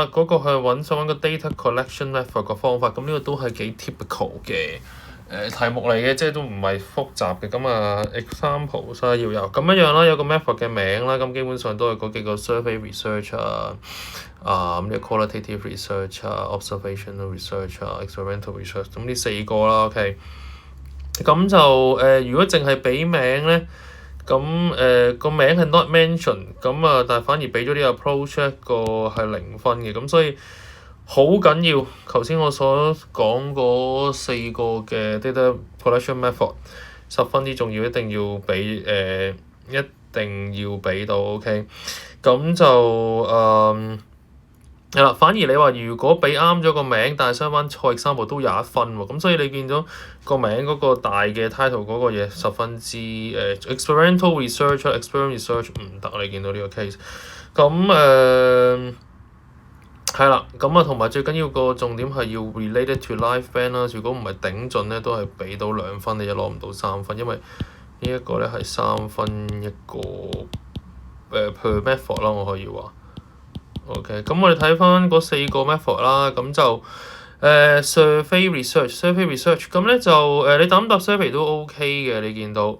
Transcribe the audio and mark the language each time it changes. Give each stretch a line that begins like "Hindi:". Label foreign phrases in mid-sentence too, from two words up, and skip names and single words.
Cantonese: 嗰個係想揾個
English: data collection method
Cantonese: 個方法，咁呢個都係幾 typical 嘅題目嚟嘅，即係都唔係複雜嘅。咁啊 examples 要有咁樣啦，有個 method 嘅名啦。咁基本上都係嗰幾個
English: survey research
Cantonese: 咁嘅
English: qualitative research observational research experimental research，
Cantonese: 咁呢4個啦。OK， 咁就如果淨係俾名咧，咁個名係
English: not mention，
Cantonese: 咁但係反而俾咗啲 approach 一個係0分嘅，咁所以好緊要。頭先我所講嗰4個嘅
English: data collection method
Cantonese: 十分之重要，一定要俾到。OK， 咁就係啦。反而你話如果俾啱咗個名，但係相反錯 example 都有1分喎。咁所以你見到個名嗰個大嘅 title 嗰個嘢十分之
English: experimental research、experiment research
Cantonese: 唔得。你見到呢個 case， 咁係啦。咁同埋最緊要個重點係要
English: related to live band
Cantonese: 啦。如果唔係頂盡咧，都係俾到2分，你就攞唔到3分，因為呢一個咧係3分一個
English: per method
Cantonese: 啦，我可以話。OK， 咁我哋睇翻嗰4個 method 啦。咁就
English: survey research，
Cantonese: 咁咧就你答 survey 都 OK 嘅，你見到。